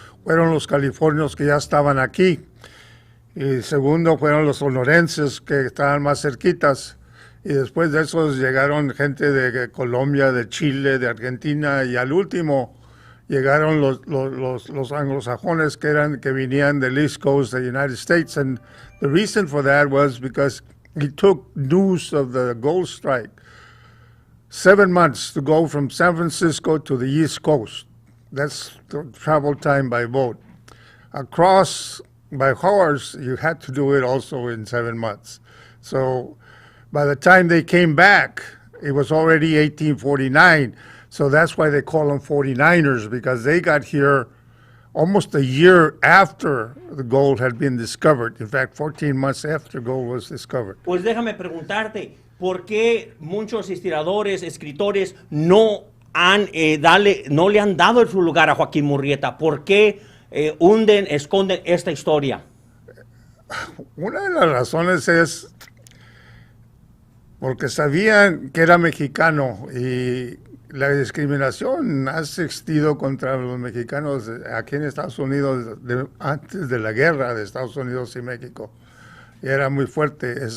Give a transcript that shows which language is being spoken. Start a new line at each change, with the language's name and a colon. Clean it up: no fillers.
Spanish: Fueron los californios que ya estaban aquí. Y segundo fueron los sonorenses que estaban más cerquitas. Y después de esos llegaron gente de Colombia, de Chile, de Argentina. Y al último llegaron los anglosajones que venían del
English: East Coast of the United States. And the reason for that was because he took news of the gold strike 7 months to go from San Francisco to the East Coast. That's the travel time by boat. Across by horse, you had to do it also in 7 months. So by the time they came back, it was already 1849. So that's why they call them 49ers, because they got here almost a year after the gold had been discovered. In fact, 14 months after gold was discovered.
Spanish: Pues déjame preguntarte, ¿por qué muchos historiadores, escritores no le han dado su lugar a Joaquín Murrieta? ¿Por qué esconden esta historia? Una de las razones es porque sabían que era mexicano y la discriminación ha existido contra los mexicanos aquí en Estados Unidos antes de la guerra de Estados Unidos y México. Y era muy fuerte.